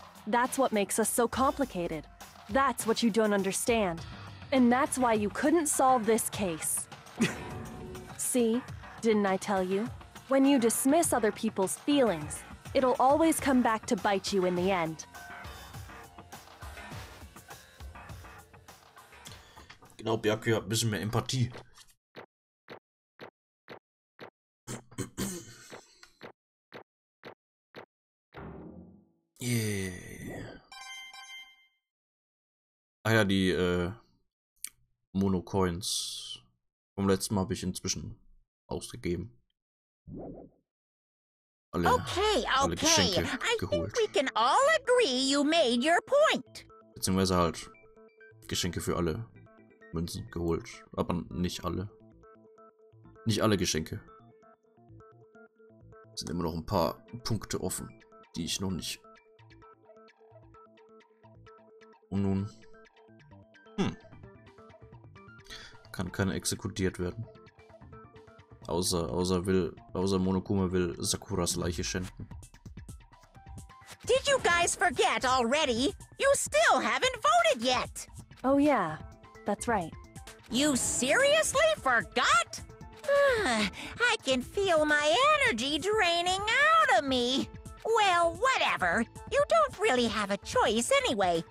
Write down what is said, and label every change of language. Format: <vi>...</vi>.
<en>That's what makes us so complicated. That's what you don't understand. And that's why you couldn't solve this case. See? Didn't I tell you? When you dismiss other people's feelings, it'll always come back to bite you in the end.</en> <de>Genau, Byakuya hat ein bisschen mehr Empathie.</de> <en>Yeah.</en> <de>Ah ja, die Mono-Coins vom letzten Mal habe ich inzwischen ausgegeben. Alle Geschenke geholt.</de> <en>I think we can all agree you made your point.</en> <de>Beziehungsweise halt Geschenke für alle Münzen geholt. Aber nicht alle. Nicht alle Geschenke. Es sind immer noch ein paar Punkte offen, die ich noch nicht. Und nun. Kann keiner exekutiert werden. Außer Monokuma will Sakuras Leiche schänden.</de> <en>Did you guys forget already? You still haven't voted yet. Oh yeah, that's right. You seriously forgot? I can feel my energy draining out of me. Well, whatever. You don't really have a choice anyway.</en>